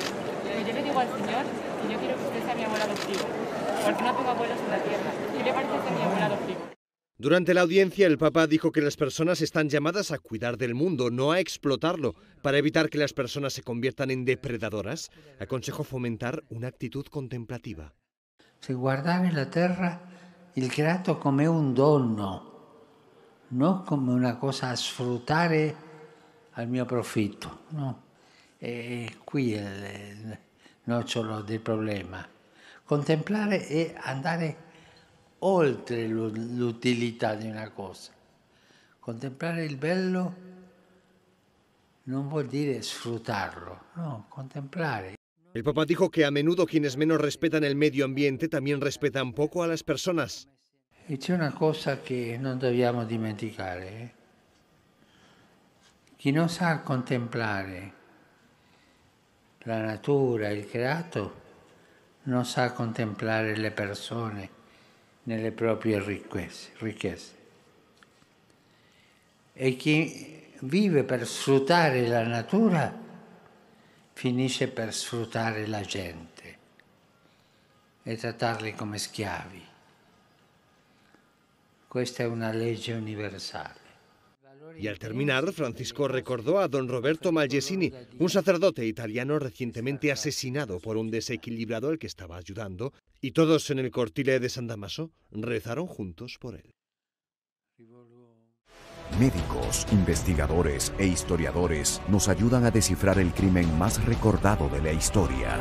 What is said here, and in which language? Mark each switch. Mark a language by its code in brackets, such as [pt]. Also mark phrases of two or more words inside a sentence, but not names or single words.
[es] Pero yo le digo al Señor que yo quiero que usted sea mi abuelo adoptivo, porque no tengo abuelos en la tierra. ¿Qué le parece ser mi abuelo adoptivo? Durante la audiencia, el Papa dijo que las personas están llamadas a cuidar del mundo, no a explotarlo. Para evitar que las personas se conviertan en depredadoras, aconsejó fomentar una actitud contemplativa. [it] Se guardare la terra, il creato come un dono, non come una cosa a sfruttare al mio profitto. No. Qui è il nocciolo del problema. Contemplare è andare oltre l'utilità di una cosa. Contemplare il bello non vuol dire sfruttarlo, no, contemplare. [es] El Papa dijo que a menudo quienes menos respetan el medio ambiente también respetan poco a las personas. [it] E c'è una cosa che non dobbiamo dimenticare. Chi non sa contemplare la natura, il creato, non sa contemplare le persone nelle proprie ricchezze. E chi vive per sfruttare la natura finisce per sfruttare la gente e trattarli come schiavi. Questa è una legge universale. [es] Y al terminar, Francisco recordó a don Roberto Malgesini, un sacerdote italiano recientemente asesinado por un desequilibrado al que estaba ayudando, y todos en el cortile de San Damaso rezaron juntos por él. Médicos, investigadores e historiadores nos ayudan a descifrar el crimen más recordado de la historia.